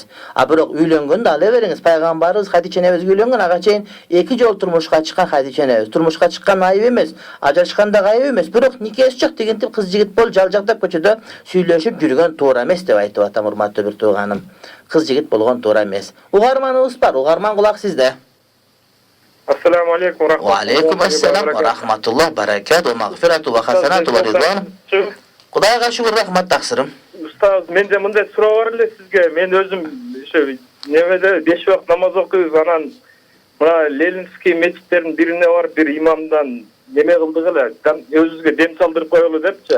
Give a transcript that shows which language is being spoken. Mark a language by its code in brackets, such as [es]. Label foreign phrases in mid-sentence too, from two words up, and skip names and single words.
[ky] А бирок үйлөнгөндө ала бериңиз. Пайгамбарыбыз Хадиче энебиз үйлөнгөн, ага чейин 2 жол турмушка чыккан Хадиче энебиз. Турмушка чыккан айып эмес, ажырашкан да айып эмес. Бирок никелешип тигинтип кыз жигит болуп жалжактап көчөдө сүйлөшүп жүргөн туура эмес деп айтып атам, урматтуу бир тууганым. Кыз жигит болгон туура эмес. Угарманыбыз бар, угарман кулак сизде. [ar] السلام عليكم ورحمة الله. وعليكم السلام ورحمة الله، بركاته، مغفرته وحسناته ورضوان. [ky] Кудайга шүгүр, рахмат таксырым. Устаз, менде мындай суроо бар эле сизге. Мен өзүм ошо немеде 5 вакыт намаз окуйбуз, анан мына Ленинский мечиттердин бирине барып бир имамдан неме кылдык эле, өзүбүзгө дем салдырып коелу депчи.